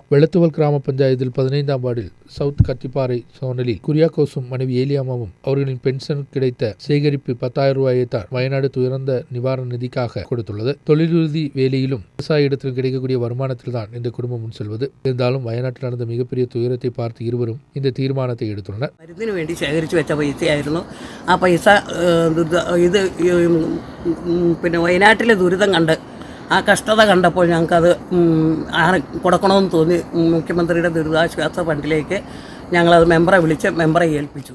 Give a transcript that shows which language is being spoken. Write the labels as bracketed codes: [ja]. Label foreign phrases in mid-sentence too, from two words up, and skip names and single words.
[ta] வெள்ளத்துவல் கிராம பஞ்சாயத்தில் 15ஆம் வார்டில் சவுத் கத்திப்பாறை சோனலில் குரியாக்கோஸும் மனைவி ஏலியாமாவும் அவர்களின் பென்ஷன் கிடைத்த சேகரிப்பு 10,000 ரூபாயை தான் வயநாடு துயரந்த நிவாரண நிதிக்காக கொடுத்துள்ளது. தொழிலுறுதி வேலையிலும் விவசாய இடத்தில் கிடைக்கக்கூடிய வருமானத்தில் தான் இந்த குடும்பம் முன் செல்வது. இருந்தாலும் வயநாட்டில் நடந்த மிகப்பெரிய துயரத்தை பார்த்து இருவரும் இந்த தீர்மானத்தை எடுத்துள்ளனர். [ml] മരുന്നിന് വേണ്ടി ശേഖരിച്ചു വെച്ച പൈസയായിരുന്നു. ആ പൈസ ഇത് പിന്നെ വയനാട്ടിലെ ദുരിതം കണ്ട് ആ കഷ്ടത കണ്ടപ്പോൾ ഞങ്ങൾക്കത് കൊടുക്കണമെന്ന് തോന്നി മുഖ്യമന്ത്രിയുടെ ദുരിതാശ്വാസ ഫണ്ടിലേക്ക് ഞങ്ങളത് മെമ്പറെ വിളിച്ച് മെമ്പറെ ഏൽപ്പിച്ചു.